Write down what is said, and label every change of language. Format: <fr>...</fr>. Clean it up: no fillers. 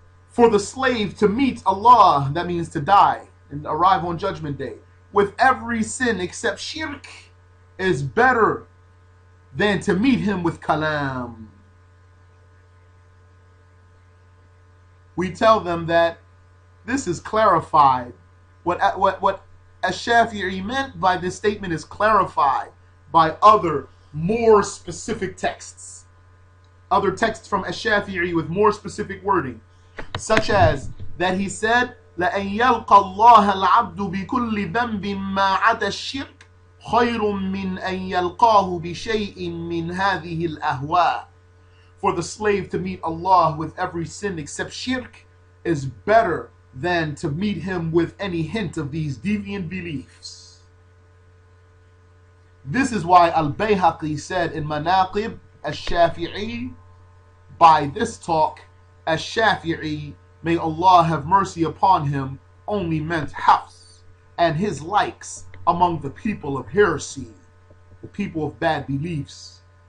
<en>For the slave to meet Allah, that means to die and arrive on Judgment Day, with every sin except shirk, is better than to meet him with kalam. We tell them that this is clarified. What Ash-Shafi'i meant by this statement is clarified by other more specific texts. Other texts from Ash-Shafi'i with more specific wording, such as that he said,</en> <ar>لَأَنْ يَلْقَ اللَّهَ الْعَبْدُ بِكُلِّ ذَنْبٍ مَا عَدَى الشِّرْكِ خَيْرٌ مِّنْ أَنْ يَلْقَاهُ بِشَيْءٍ مِّنْ هَذِهِ الْأَهْوَاءِ.</ar> <en>For the slave to meet Allah with every sin except shirk is better than to meet him with any hint of these deviant beliefs. This is why al-Bayhaqi said in Manaqib al-Shafi'i, by this talk, al-Shafi'i, may Allah have mercy upon him, only meant Hafs and his likes among the people of heresy, the people of bad beliefs.</en>